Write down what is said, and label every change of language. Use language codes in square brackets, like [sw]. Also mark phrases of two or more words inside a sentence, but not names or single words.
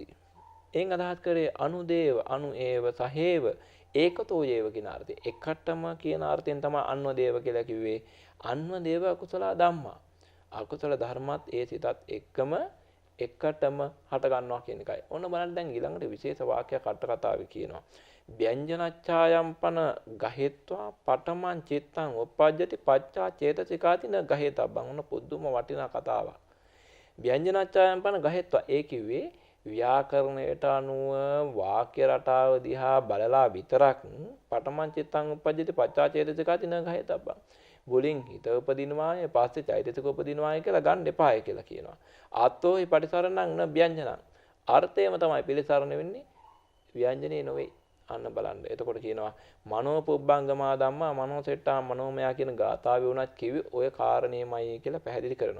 [si] එන් අදහස් කරේ [pi] අනුදේව අනු ඒව සහේව ඒකතෝ යේව [si] කියන අර්ථය. එකටම කියන අර්ථයෙන් තමයි අන්වදේව කියලා කිව්වේ. [pi] අන්වදේව කුසල ධම්මා. [si] අකුසල ධර්මත් ඒ සිතත් එක්කම එකටම හට ගන්නවා කියන එකයි. ඔන්න බලන්න දැන් ඊළඟට විශේෂ වාක්‍යයක් අට කතාවේ කියනවා. [pi] ව්‍යංජනච්ඡායම්පන ගහෙත්වා පඨමං චිත්තං උප්පජ්ජති පච්චා චේතසිකාති න ගහෙතබ්බං. [si] ඔන්න පුදුම වටිනා කතාවක්. [pi] ව්‍යංජනච්ඡායම්පන ගහෙත්වා [si] ඒ කිව්වේ ව්‍යාකරණයට අනුව වාක්‍ය රටාව දිහා බලලා විතරක් [pi] පඨමං චිත්තං උප්පජ්ජති පච්චා චේතසිකාති න ගහෙතබ්බං. [si] මුලින් හිත උපදිනවාය පස්සේ චෛතසික උපදිනවාය කියලා ගන්න එපාය කියලා කියනවා. [pi] ආත්තෝහි පටිසරණං න ව්‍යංජනං. [si] අර්ථයම තමයි පිළිසරණ වෙන්නේ ව්‍යංජනේ නොවේ. අන්න බලන්න. එතකොට කියනවා [pi] මනෝ පුබ්බංගමා ධම්මා මනෝ සෙට්ටා මනෝමයා [si] කියන ගාථාවේ උනත් කිව්වේ ඔය කාරණේමයි කියලා පැහැදිලි කරනවා.